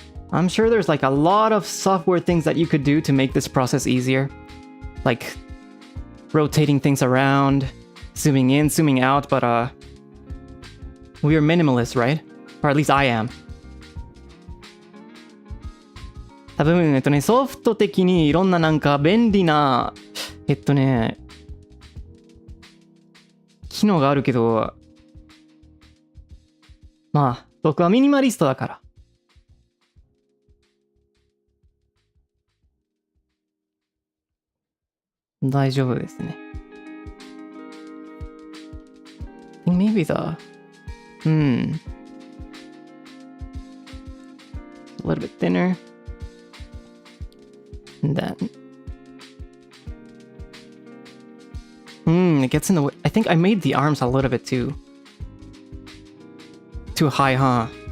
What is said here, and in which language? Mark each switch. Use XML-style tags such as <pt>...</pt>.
<en>I'm sure there's like a lot of software things that you could do to make this process easier. Like rotating things around, zooming in, zooming out, but we are minimalists, right? Or at least I am.</en> <ja>多分ソフト的にいろんななんか便利な機能があるけど、まあ僕はミニマリストだから大丈夫ですね。</ja> <en>I think maybe a little bit thinner. And then it gets in the way. I think I made the arms a little bit too high, huh?</en>